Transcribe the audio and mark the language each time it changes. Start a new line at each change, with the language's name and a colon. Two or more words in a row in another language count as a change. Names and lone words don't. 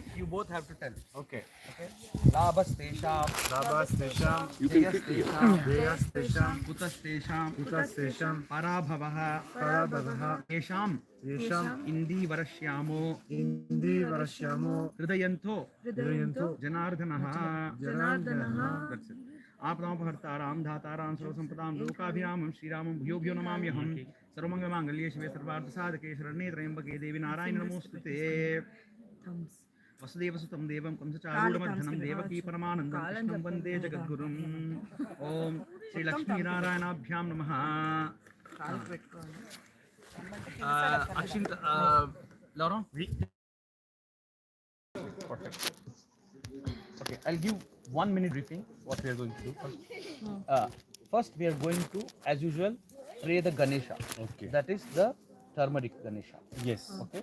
Sanskrit: ఇందీవరశ్యామో హృదయంతో జనార్దనః आपदापहर्तारां धातारां सर्वसम्पदां लोकाभिरामं श्रीरामं भूयो भूयो नमाम्यहं. सर्वमङ्गलमाङ्गल्ये शिवे सर्वार्थसाधके शरण्ये त्र्यम्बके देवी नारायणि नमोऽस्तुते. वसुदेवसुतं देवं कंसचारूढमर्दनं देवकी परमानन्दं कृष्णं वन्दे जगद्गुरुम्. ओम श्रीलक्ष्मीनारायणाभ्यां नमः.
English: अक्षिंत Laura? Perfect. Okay, I'll give 1 minute briefing what we are going to do first. First we are going to, as usual, pray the Ganesha. Okay. That is the turmeric Ganesha. Yes. Okay.